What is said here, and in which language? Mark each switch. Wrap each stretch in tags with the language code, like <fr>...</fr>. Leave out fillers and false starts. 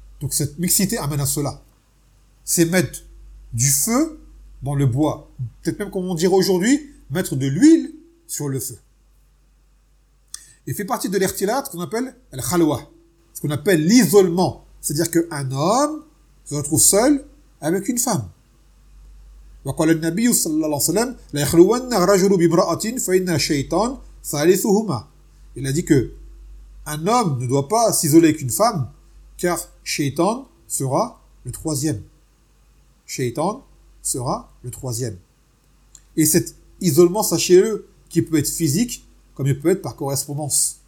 <fr>Donc cette mixité amène à cela. C'est mettre du feu dans le bois. Peut-être même, comme on dirait aujourd'hui, mettre de l'huile sur le feu. Et fait partie de l'irtilat, ce qu'on appelle l'khalwa, ce qu'on appelle l'isolement. C'est-à-dire qu'un homme se retrouve seul avec une femme.</fr> <ar>وقال النبي صلى الله عليه وسلم لا يخلون رجل بامرأة فإن الشيطان ثالثهما.</ar> <fr>Il a dit que un homme ne doit pas s'isoler avec une femme car Shaitan sera le troisième. Shaitan sera le troisième. Et cet isolement, sachez-le, qui peut être physique comme il peut être par correspondance.</fr>